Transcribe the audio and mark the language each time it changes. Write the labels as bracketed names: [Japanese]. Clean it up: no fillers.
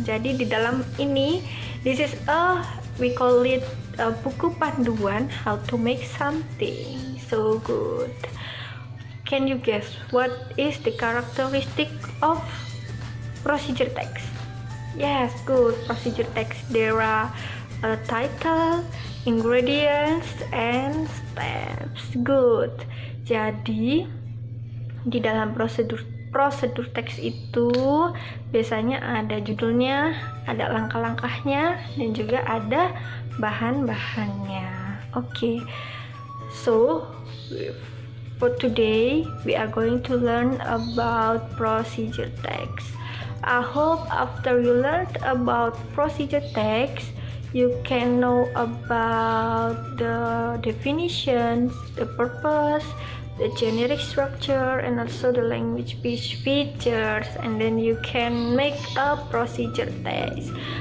[Indonesian] Jadi di dalam ini [English] this is we call it a [Indonesian] buku panduan [English] how to make something. So good. Can you guess what is the characteristic of procedure text? Yes, good. Procedure text, there are a title, ingredients, and steps. Good. [Indonesian] Jadi di dalam prosedur teks itu biasanya ada judulnya, ada langkah-langkahnya, dan juga ada bahan-bahannya. [English] Okay. So for today we are going to learn about procedure text. I hope after you learned about procedure text, you can know about the definitions, the purpose, the generic structure, and also the language features, and then you can make a procedure text.